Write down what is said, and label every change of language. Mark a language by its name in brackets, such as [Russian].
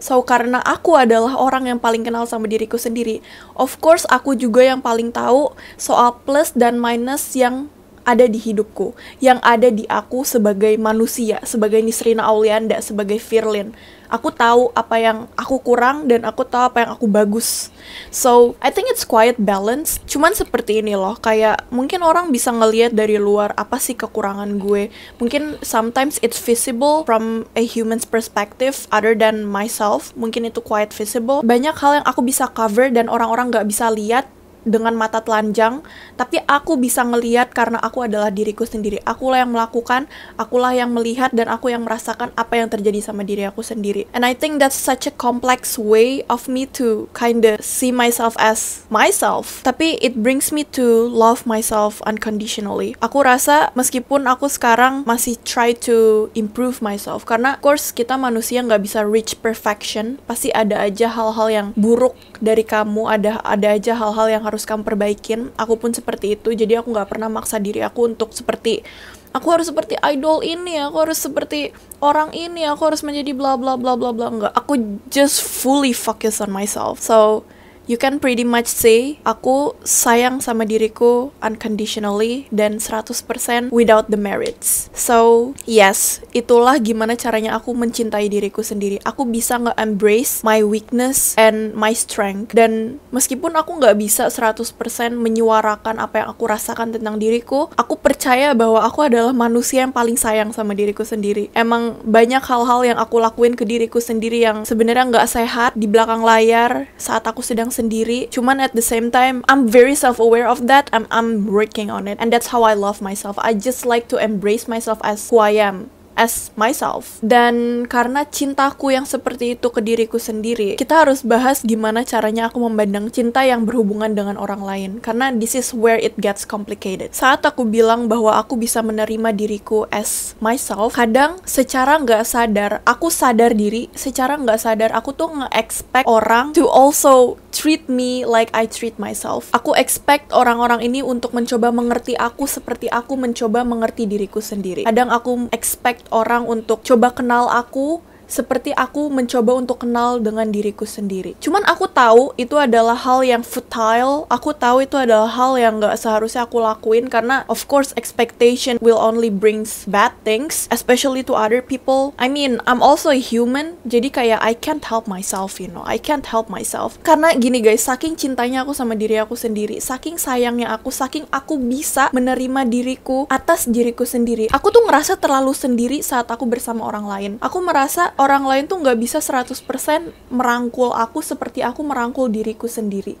[Indonesian] So karena aku adalah orang yang paling kenal sama diriku sendiri, [English] of course [Indonesian] aku juga yang paling tahu soal plus dan minus yang ada di hidupku, yang ada di aku sebagai manusia, sebagai Nisrina Aulianda, sebagai Firlin. Aku tahu apa yang aku kurang dan aku tahu apa yang aku bagus. [English] So, I think it's quite balanced. [Indonesian] Cuman seperti ini loh, kayak mungkin orang bisa ngelihat dari luar apa sih kekurangan gue. Mungkin [English] sometimes it's visible from a human's perspective other than myself. [Indonesian] Mungkin itu quite visible. Banyak hal yang aku bisa cover dan orang-orang gak bisa lihat dengan mata telanjang, tapi aku bisa ngelihat karena aku adalah diriku sendiri. Akulah yang melakukan, akulah yang melihat, dan aku yang merasakan apa yang terjadi sama diri aku sendiri. [English] And I think that's such a complex way of me to kinda see myself as myself. [Indonesian] Tapi [English] it brings me to love myself unconditionally. [Indonesian] Aku rasa meskipun aku sekarang masih [English] try to improve myself, [Indonesian] karena of course kita manusia nggak bisa [English] reach perfection. [Indonesian] Pasti ada aja hal-hal yang buruk dari kamu, ada aja hal-hal yang harus kamu perbaikin. Aku pun seperti itu, jadi aku nggak pernah maksa diri aku untuk seperti aku harus seperti idol ini, aku harus seperti orang ini, aku harus menjadi bla bla bla bla bla. Enggak, aku [English] just fully focus on myself. So you can pretty much say [Indonesian] aku sayang sama diriku [English] unconditionally dan 100% without the merits. [Indonesian] So yes, itulah gimana caranya aku mencintai diriku sendiri. Aku bisa [English] nge-embrace my weakness and my strength. [Indonesian] Dan meskipun aku nggak bisa 100% menyuarakan apa yang aku rasakan tentang diriku, aku percaya bahwa aku adalah manusia yang paling sayang sama diriku sendiri. Emang banyak hal-hal yang aku lakuin ke diriku sendiri yang sebenarnya nggak sehat di belakang layar saat aku sedang sendiri. Cuman [English] at the same time, I'm very self-aware of that. I'm working on it. And that's how I love myself. I just like to embrace myself as who I am, as myself. [Indonesian] Dan karena cintaku yang seperti itu ke diriku sendiri, kita harus bahas gimana caranya aku memandang cinta yang berhubungan dengan orang lain. Karena [English] this is where it gets complicated. [Indonesian] Saat aku bilang bahwa aku bisa menerima diriku as myself, kadang secara nggak sadar, aku sadar diri, secara nggak sadar aku tuh nge-expect orang [English] to also treat me like I treat myself. [Indonesian] Aku expect orang-orang ini untuk mencoba mengerti aku seperti aku mencoba mengerti diriku sendiri. Kadang aku expect orang untuk coba kenal aku seperti aku mencoba untuk kenal dengan diriku sendiri. Cuman aku tahu itu adalah hal yang futile. Aku tahu itu adalah hal yang gak seharusnya aku lakuin, karena of course [English] expectation will only brings bad things, especially to other people. I mean, I'm also a human, [Indonesian] jadi kayak [English] I can't help myself, you know. I can't help myself. [Indonesian] Karena gini guys, saking cintanya aku sama diri aku sendiri, saking sayangnya aku, saking aku bisa menerima diriku atas diriku sendiri, aku tuh ngerasa terlalu sendiri saat aku bersama orang lain. Aku merasa orang lain tuh gak bisa 100% merangkul aku seperti aku merangkul diriku sendiri.